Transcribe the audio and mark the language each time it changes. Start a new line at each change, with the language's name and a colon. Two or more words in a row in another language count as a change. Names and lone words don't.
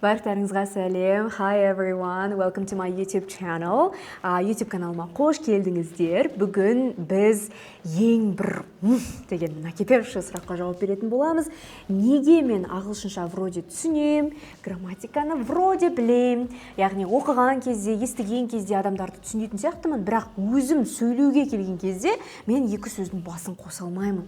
Kazakh: Барлықтарыңызға сәлем.
English: Hi everyone, welcome to my YouTube channel.
Kazakh: YouTube каналыма қош келдіңіздер. Бүгін біз ең бір деген накипевші сұраққа жауап беретін боламыз. Неге мен ағылшынша вроде түсінем, грамматиканы вроде білем. Яғни оқыған кезде, естіген кезде адамдарды түсінетін сияқтымын, бірақ өзім сөйлеуге келген кезде мен екі сөздің басын қоса алмаймын.